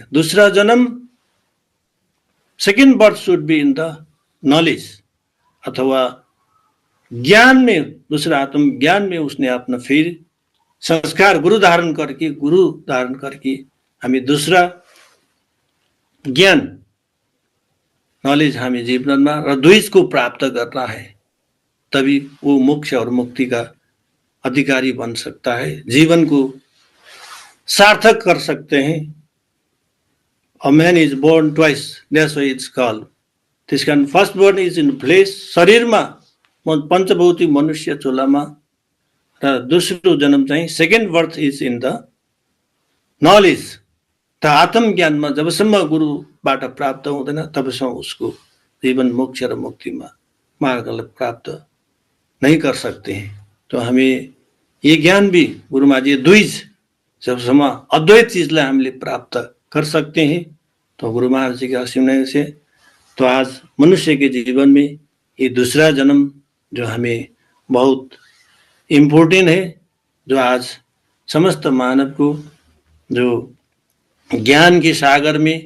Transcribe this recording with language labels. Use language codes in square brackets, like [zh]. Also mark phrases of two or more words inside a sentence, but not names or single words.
[hi] दूसरा जन्म, [en] second birth should be in the knowledge [hi] अथवा ज्ञान में, दूसरा आत्म ज्ञान में उसने अपना फिर संस्कार गुरु धारण करके हमें दूसरा ज्ञान नॉलेज हमें जीवन में र द्विज को प्राप्त करना है, तभी वो मोक्ष और मुक्ति का अधिकारी बन सकता है, जीवन को सार्थक कर सकते हैं। [en] A man is born twice, that's why it's called. [ne] त्यस कारण [en] first born is in flesh, [ne] शरीरमा पञ्चभौतिक मनुष्य चोलामा, र दोस्रो जन्म चाहिँ [en] second birth is in the knowledge. [ne] त आत्म ज्ञानमा जबसम्म गुरुबाट प्राप्त हुँदैन तबसम्म उसको जीवन मोक्ष र मुक्तिमा मार्गलाई प्राप्त [hi] नहीं कर सकते हैं। तो हमें ये ज्ञान भी गुरुमा जी द्विज, [ne] जबसम्म अद्वैत चीजलाई हामीले प्राप्त [hi] कर सकते हैं, तो गुरु महाराज जी के आशीर्वाद से तो आज मनुष्य के जीवन में ये दूसरा जन्म जो हमें बहुत इम्पोर्टेंट है, जो आज समस्त मानव को जो ज्ञान के सागर